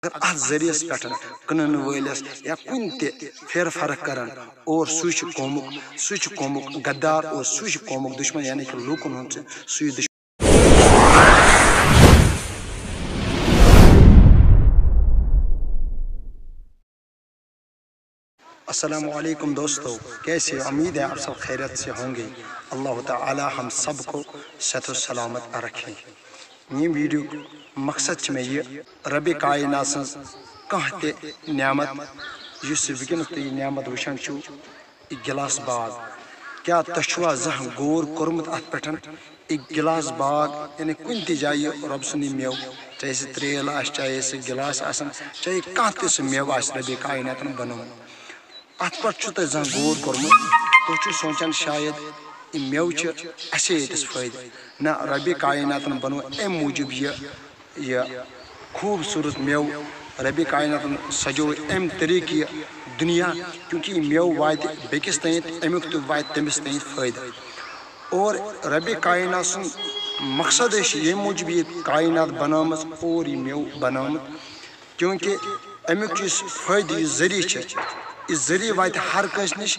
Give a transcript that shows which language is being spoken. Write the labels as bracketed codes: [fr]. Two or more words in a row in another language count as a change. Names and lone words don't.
[ks] اگر ات ذریعس پہ کنن ولس یا کن تہ پھیر فرق کران اور سہ قومک غدار اور سہ قومک دشمن یعنی کہ لوکن ہند سہ دشمن. [ur] السلام علیکم دوستو، کیسے؟ امید ہے آپ سب خیریت سے ہوں گے. اللہ تعالی ہم سب کو صحت و سلامت رکھے. یہ ویڈیو مقصد میں یہ [ks] رب کائنات سن کانٛہہ تہِ نعمت یُس وٕنکیٚنس تُہۍ نعمت وٕچھان چھِو یہِ گلاس باغ، کیٛاہ تۄہہِ چھُوا زانٛہہ غور کوٚرمُت اتھ پٮ۪ٹھ یہِ گلاس باغ یعنی کُنہِ تہِ جایہِ رۄب سُنٛد یہِ میوٕ، چاہے سُہ ترٛیل آسہِ، چاہے سُہ گلاس آسن، چاہے کانٛہہ تہِ سُہ میوٕ آسہِ ربِ کائناتن بنومُت، اتھ پٮ۪ٹھ چھُو تۄہہِ زانٛہہ غور کوٚرمُت؟ تُہۍ چھِو سونٛچان شاید یہِ میوٕ چھِ اَسے ییٚتس فٲیدٕ. نہ، ربِ کائناتن بنوو امہِ موٗجوٗب یہِ خوٗبصوٗرت میوٕ. ربِ کائناتن سجو امہِ طریقہٕ یہِ دُنیا کیونکہ یہِ میوٕ واتہِ بیٚکِس تانٮ۪تھ، امیُک تہِ واتہِ تٔمِس تانٮ۪تھ فٲیدٕ. اور ربِ کائنات سُنٛد مقصد چھِ ییٚمہِ موٗجوٗب یہِ کائنات بنٲومٕژ اور یہِ میوٕ بنٲومُت کیونکہ امیُک یُس فٲیدٕ یُس ذٔریعہٕ چھِ، یہِ ذٔریعہٕ واتہِ ہر کٲنٛسہِ نِش.